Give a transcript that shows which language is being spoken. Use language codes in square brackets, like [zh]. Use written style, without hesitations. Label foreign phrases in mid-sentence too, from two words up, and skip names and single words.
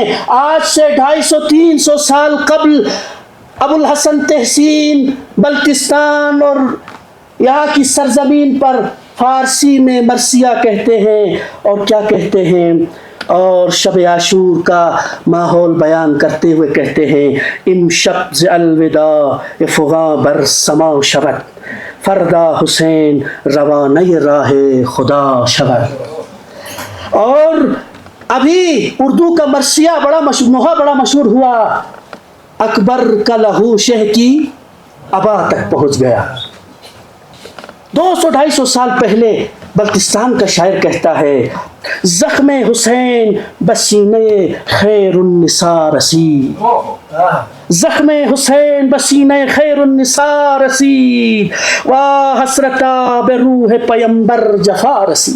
[ur] آج سے 250-300 سال قبل ابو الحسن تحسین بلتستان اور یہاں کی سرزمین پر فارسی میں مرثیہ کہتے ہیں. اور کیا کہتے ہیں؟ اور شب عاشور کا ماحول بیان کرتے ہوئے کہتے ہیں: [fa] امشب ز الوداع فغاں بر سما شود، فردا حسین روانہ راہ خدا شود. [ur] اور ابھی اردو کا مرثیہ بڑا مشہور ہوا، اکبر کا لہو شہ کی ابا تک پہنچ گیا. 200-250 سال پہلے بلتستان کا شاعر کہتا ہے: [fa] زخم حسین بسینے خیر النساء رسید، زخم حسین بسینے خیر النساء رسید، واہ حسرتا بروح پیمبر جفا رسید.